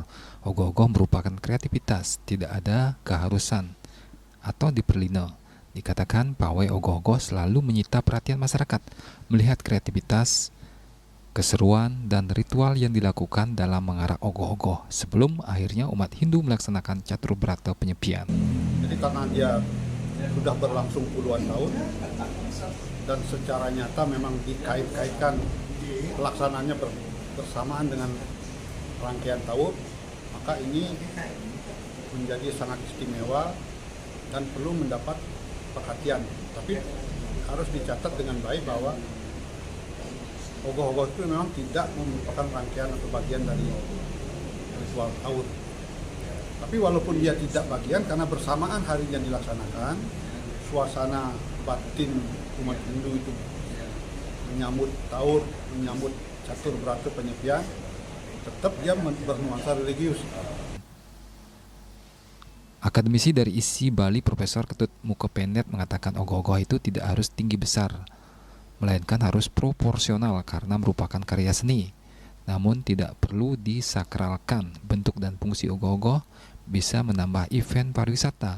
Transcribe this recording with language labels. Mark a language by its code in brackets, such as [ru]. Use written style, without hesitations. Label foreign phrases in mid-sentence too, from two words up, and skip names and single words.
[id] Ogoh-ogoh merupakan kreativitas, tidak ada keharusan atau diperlino. Dikatakan pawai ogoh-ogoh selalu menyita perhatian masyarakat, melihat kreativitas, keseruan, dan ritual yang dilakukan dalam mengarak ogoh-ogoh sebelum akhirnya umat Hindu melaksanakan catur berata penyepian. Jadi karena dia sudah berlangsung puluhan tahun dan secara nyata memang dikait-kaitkan pelaksanaannya bersamaan dengan rangkaian tawur, maka ini menjadi sangat istimewa dan perlu mendapat perhatian. Tapi harus dicatat dengan baik bahwa ogoh-ogoh itu memang tidak merupakan rangkaian atau bagian dari ritual tawur. Tapi walaupun dia tidak bagian, karena bersamaan harinya dilaksanakan, suasana batin umat Hindu itu menyambut tawur, menyambut catur berata penyepian, tetap dia bernuansa religius. Akademisi dari ISI Bali Profesor Ketut Mukopendet mengatakan ogoh-ogoh itu tidak harus tinggi besar, melainkan harus proporsional karena merupakan karya seni. Namun tidak perlu disakralkan. Bentuk dan fungsi ogoh-ogoh bisa menambah event pariwisata.